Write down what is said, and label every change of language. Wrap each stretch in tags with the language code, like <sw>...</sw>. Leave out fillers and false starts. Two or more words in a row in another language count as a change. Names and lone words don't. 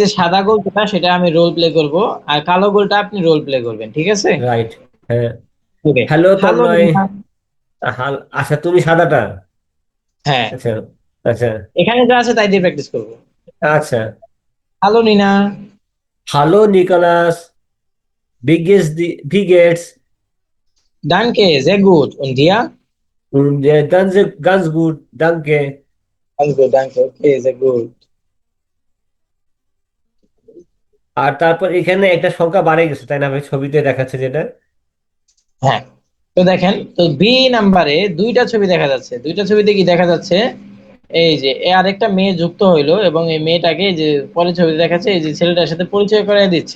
<bn>এই যে সাদা গোল যেটা, সেটা আমি</bn> <en>role play</en> <bn>করব, আর কালো গোলটা আপনি</bn> <en>role play</en> <bn>করবেন, ঠিক আছে? রাইট। হ্যাঁ, ওকে, হ্যালো হ্যালো তন্ময়। নিনা। আচ্ছা, তুমি সাদাটা। হ্যাঁ, আচ্ছা, আচ্ছা, এখানে যা আছে তাই দিয়ে প্র্যাকটিস করবো। আচ্ছা। হ্যালো নিনা, হ্যালো নিকোলাস,</bn> <de>wie geht's? danke sehr gut und dir? Ganz gut, danke. Ganz gut, danke, okay, sehr gut.</de> <bn>আর তারপর এখানে একটা সংখ্যা বাড়ে গেছে, তাই না ভাই? ছবিতে দেখাচ্ছে যেটা। হ্যাঁ, তো দেখেন, তো বি নাম্বারে দুইটা ছবি দেখা যাচ্ছে। দুইটা ছবিতে কি দেখা যাচ্ছে? এই যে আরেকটা মেয়ে যুক্ত হইলো, এবং এই মেয়েটাকে এই যে পরের ছবিতে দেখাচ্ছে, এই যে ছেলেটার সাথে পরিচয় করিয়ে দিচ্ছে।</bn>